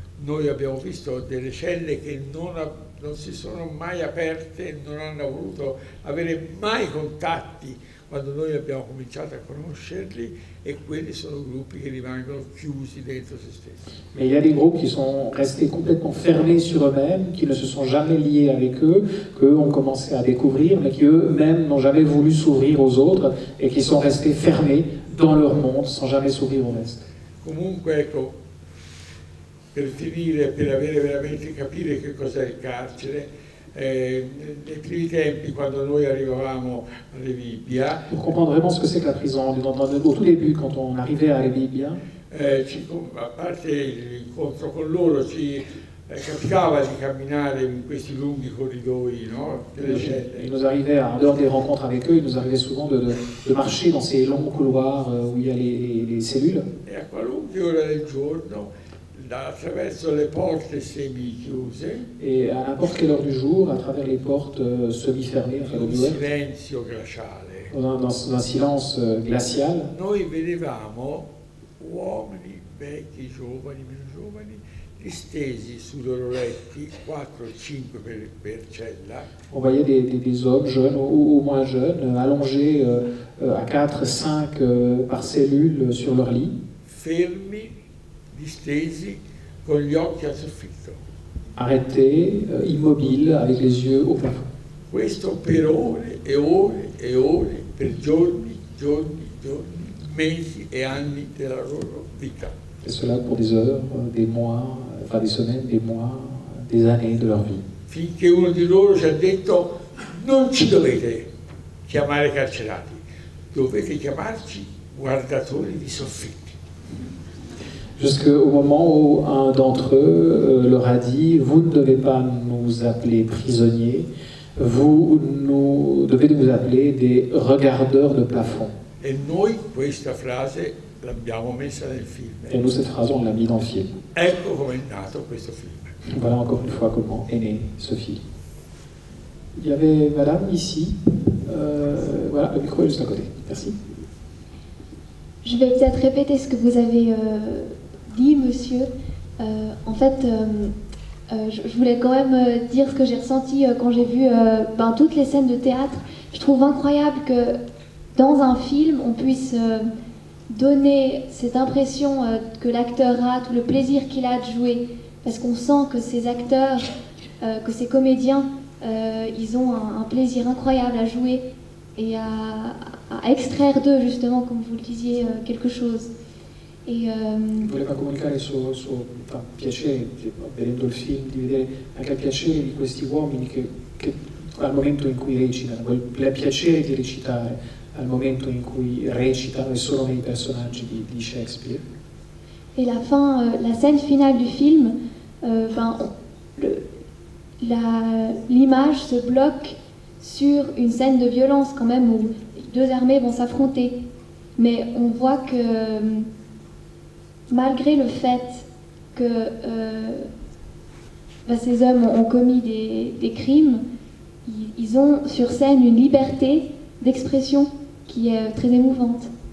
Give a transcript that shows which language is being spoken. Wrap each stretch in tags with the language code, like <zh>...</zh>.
<it>Noi abbiamo visto delle celle che non si sono mai aperte, non hanno voluto avere mai contatti quando noi abbiamo cominciato a conoscerli, e quelli sono gruppi che rimangono chiusi dentro se stessi.</it> <fr>Mais il y a des groupes qui sont restés complètement fermés sur eux-mêmes, qui ne se sont jamais liés avec eux, qu'eux ont commencé à découvrir, mais qui eux-mêmes n'ont jamais voulu s'ouvrir aux autres et qui sont restés fermés dans leur monde sans jamais s'ouvrir au reste.</fr> <it>Comunque, ecco, per finire, per veramente capire che cos'è il carcere, nei primi tempi, quando noi arrivavamo a Rebibbia,</it> <fr>pour comprendre vraiment ce que c'est que la prison, au tout début, quand on arrivait à Rebibbia,</fr> <it>a parte l'incontro con loro, ci capitava di camminare in questi lunghi corridoi, no? Delle celle.</it> <fr>Il nous arrivait, en dehors des rencontres avec eux, il nous arrivait souvent de marcher dans ces longs couloirs où il y a les cellules.</fr> <it>E a qualunque ora del giorno, attraverso le porte semi-chiuse,</it> <fr>Et à n'importe quelle heure du jour, à travers les portes semi-fermées, enfin,</fr> <it>un</it> <fr>ouvertes,</fr> <it>silenzio glaciale,</it> <fr>dans un silence glacial,</fr> <it>noi vedevamo uomini, vecchi, giovani, meno giovani, distesi sui loro letti, 4 o 5 per cella.</it> <fr>on voyait des hommes jeunes ou moins jeunes, allongés à 4, 5 par cellule sur leur lit,</fr> <it>Fermi, distesi, con gli occhi al soffitto.</it> <fr>arrêtés, immobiles, avec les yeux au plafond.</fr> <it>Questo per ore e ore e ore, per giorni, giorni, giorni, mesi e anni della loro vita.</it> <fr>Et cela pour des heures, des mois, enfin des semaines, des mois, des années de leur vie.</fr> <it>Finché uno di loro ci ha detto: non ci dovete chiamare carcerati, dovete chiamarci guardatori di soffitti.</it> <fr>Jusqu'au moment où un d'entre eux leur a dit: vous ne devez pas nous appeler prisonniers, vous devez nous appeler des regardeurs de plafond.</fr> <it>E noi questa frase l'abbiamo messa nel film.</it> <fr>Et nous, cette phrase, on l'a mis dans le film.</fr> <it>Ecco come è nato questo film.</it> <fr>Voilà encore une fois comment est né ce film. Il y avait madame ici. Voilà, le micro est juste à côté. Merci. Je vais peut-être répéter ce que vous avez dit, monsieur. En fait, je voulais quand même dire ce que j'ai ressenti quand j'ai vu toutes les scènes de théâtre. Je trouve incroyable que dans un film, on puisse donner cette impression que l'acteur a, tout le plaisir qu'il a de jouer. Parce qu'on sent que ces acteurs, que ces comédiens, ils ont un plaisir incroyable à jouer et à extraire d'eux, justement, comme vous le disiez, quelque chose.</fr> <it>Voleva comunicare il suo piacere, vedendo il film, di vedere anche il piacere di questi uomini che al momento in cui recitano, il piacere di recitare al momento in cui recitano e sono nei personaggi di Shakespeare.</it> <fr>Et la scène finale du film, l'image se bloque sur une scène de violence quand même où deux armées vont s'affronter. Mais on voit que malgré le fait que ces hommes ont commis des crimes, ils ont sur scène une liberté d'expression qui est très émouvante.</fr>